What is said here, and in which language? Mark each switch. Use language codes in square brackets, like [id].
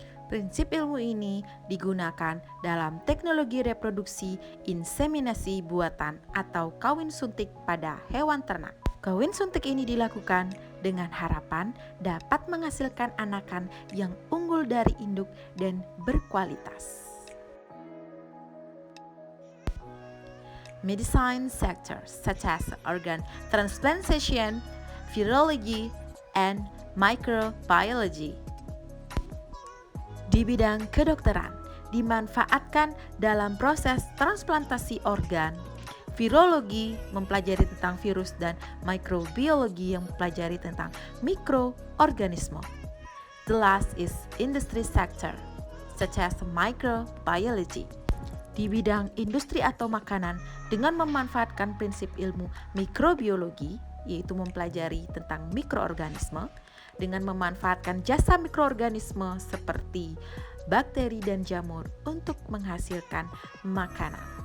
[id] Prinsip ilmu ini digunakan dalam teknologi reproduksi inseminasi buatan atau kawin suntik pada hewan ternak. Kawin suntik ini dilakukan dengan harapan dapat menghasilkan anakan yang unggul dari induk dan berkualitas. [en] Medicine sector such as organ transplantation, virology, and microbiology. [id] Di bidang kedokteran, dimanfaatkan dalam proses transplantasi organ. Virologi mempelajari tentang virus dan microbiologi yang mempelajari tentang mikroorganisme. [en] The last is industry sector, such as microbiology. [id] Di bidang industri atau makanan dengan memanfaatkan prinsip ilmu mikrobiologi, yaitu mempelajari tentang mikroorganisme, dengan memanfaatkan jasa mikroorganisme seperti bakteri dan jamur untuk menghasilkan makanan.